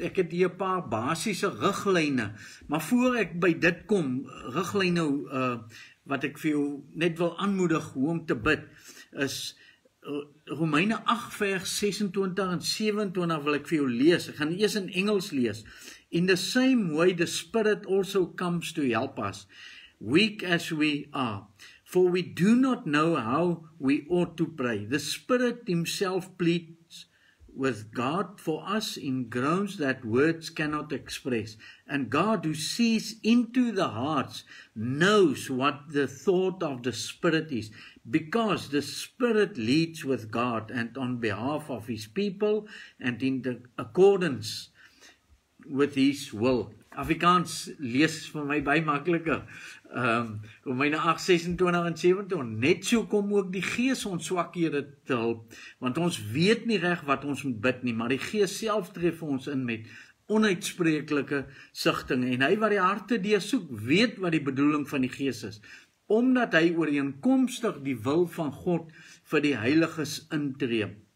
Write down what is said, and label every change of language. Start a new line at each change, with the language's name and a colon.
Afrikaans: Ek het hier 'n paar basiese riglyne, maar voor ek by dit kom, riglyne wat ek vir jou net wil aanmoedig hoe om te bid, is Romeine 8 vers 26 en 27 wil ek vir jou lees. Ek gaan eers in Engels lees.
English: In the same way, the Spirit also comes to help us, weak as we are. For we do not know how we ought to pray. The Spirit himself pleads with God for us in groans that words cannot express. And God, who sees into the hearts, knows what the thought of the Spirit is, because the Spirit leads with God and on behalf of his people and in the accordance with his will.
Afrikaans: Afrikaans lees vir my baie makliker. Romeine 8, 26 en 27, net so kom ook die Gees ons swakhede te help, want ons weet nie reg wat ons moet bid nie, maar die Gees self tree vir ons in met onuitspreeklike sigtinge, en hy wat die harte deursoek, weet wat die bedoeling van die Gees is, omdat hy ooreenkomstig die wil van God vir die heiliges intree.